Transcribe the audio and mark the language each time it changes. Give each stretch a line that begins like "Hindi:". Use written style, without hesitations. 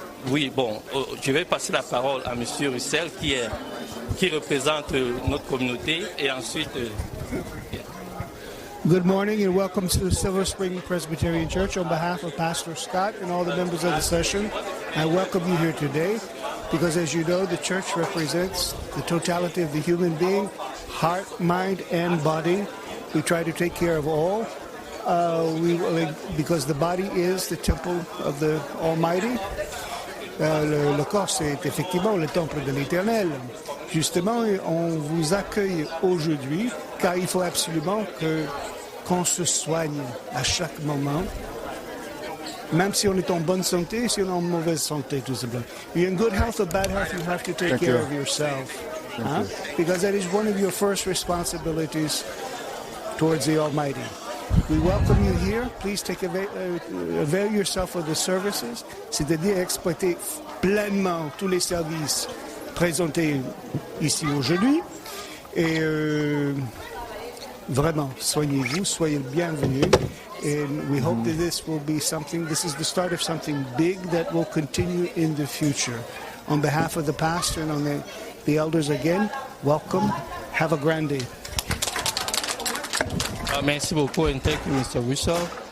French: Je vais passer la parole à M. Russell qui représente notre communauté et ensuite...
English: Good morning and welcome to the Silver Spring Presbyterian Church. On behalf of Pastor Scott and all the members of the session, I welcome you here today because, as you know, the church represents the totality of the human being, heart, mind, and body. We try to take care of all because the body is the temple of the Almighty.
French: Le corps, c'est effectivement le temple de l'Éternel. Justement, on vous accueille aujourd'hui car il faut absolument qu'on se soigne à chaque moment, même si on est en bonne santé, si on est en mauvaise santé, tout simplement.
English: You're in good health or bad health, you have to take care of yourself. Because that is one of your first responsibilities towards the Almighty. We welcome you here. Please avail yourself of the services,
French: c'est-à-dire exploiter pleinement tous les services présentés ici aujourd'hui. Et vraiment, soignez-vous, soyez le bienvenu.
English: And we hope that this is the start of something big that will continue in the future. On behalf of the pastor and on the elders again, welcome. Have a grand day.
French: Merci beaucoup
English: and thank you, Mr. Russell.